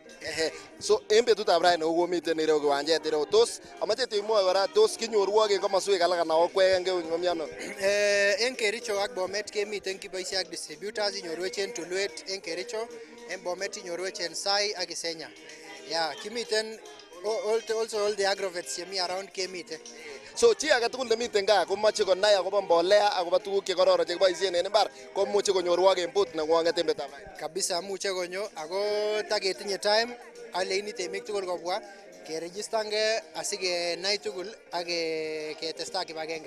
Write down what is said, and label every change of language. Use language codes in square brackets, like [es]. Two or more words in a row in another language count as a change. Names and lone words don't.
[kln] So en betutab raini kokomiten ireu kiwanjet ireu. Tos amache imwoe kora tos kinyorwok en komoswek alak anan okwek en keut komi ano? En Kericho ak Bomet kemiten kiboisie ak distributors inyorwech en Tulwet en Kericho, en Bomet inyorwech en Sai ak Isenya. Kimiten [en] also all the agrovets [kln] chemi around kemiten. So chi age tugul nemiten gaa komoche konai akobo mbolea akobo tuguk chekororon chekiboisien en imbar komuche konyorwok en booth neng'wong'et en betutab raini. Kabisa muche konyo ako taketinye time aleini temik tugul kobwa keregistange asikenai tugul ak ketestai kibagenge.